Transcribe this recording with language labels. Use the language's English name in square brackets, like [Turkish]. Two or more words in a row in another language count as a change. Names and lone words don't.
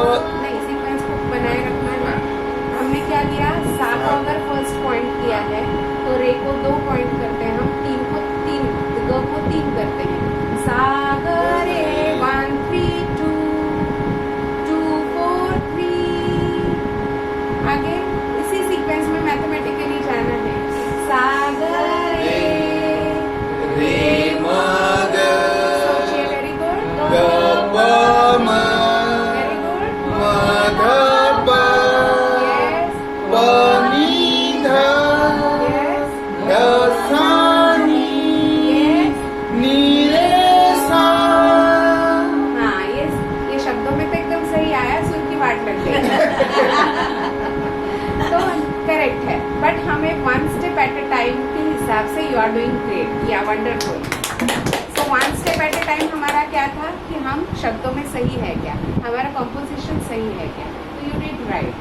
[Hindi] नहीं, सीक्वेंस को बनाए रखना है। हमने क्या किया, सा को अगर [English] first point [Hindi] किया है तो रे को 2 पॉइंट करते हैं, हम तीन को 3, ग को 3 करते हैं। सा ग रे 1 3 2 2 4 3। आगे इसी सीक्वेंस में मैथमेटिकली जाना है। सा ग रे रे म ग सोचिए, [English] very good, [Hindi] ग प म [English] very good, [Hindi] म ध प यस प नी ध यस ध सा नी यस। नी रे सा। हाँ, ये शब्दों में तो एकदम सही आया, सुर की वाट लग गई। तो करेक्ट है, बट हमें [English] 1 step at a time [Hindi] के हिसाब से [English] you are doing great, ya wonderful. [Hindi] सो [English] 1 step at a time [Hindi] हमारा क्या था कि हम शब्दों में सही है क्या, हमारा कंपोजिशन सही है क्या, तो [English] you did right.